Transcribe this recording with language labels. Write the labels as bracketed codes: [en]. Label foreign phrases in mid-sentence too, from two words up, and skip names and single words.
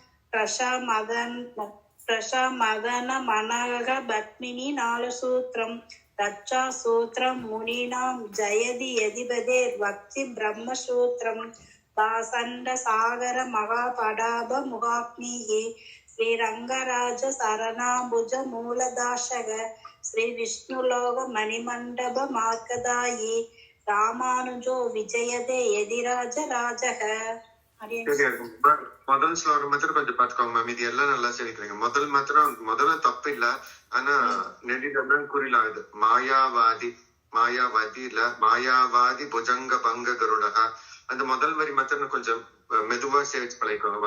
[sa] प्रशमदनमनः पद्मिनी नालसूत्रं रक्षासूत्रं मुनीनां जयति यदिपदेर्वक्ति ब्रह्मसूत्रं दासण्डसागरमहापडाभमुहाग्निः श्रीरङ्गराजशरणाम्बुजमूलदाशक श्रीविष्णुलोकमणिमण्डपमार्गदायी रामानुजो विजयते यदिराजराजः [ta] சரியா இருக்கும். முதல் ஸ்லோகம் மாத்திரம் கொஞ்சம் பாத்துக்கோங்க மேம். இது எல்லாம் நல்லா சொல்லிக்கிறீங்க. முதல்ல தப்பு இல்ல. ஆனா நெடிதான் குறிலாகுது. மாயாவாதி இல்ல, [sa] मायावादि भुजङ्ग भङ्ग गरुडका. [ta] அந்த முதல் வரி மாத்திரம் கொஞ்சம் மெதுவா சேவிச்சு பழகிக்கோங்க.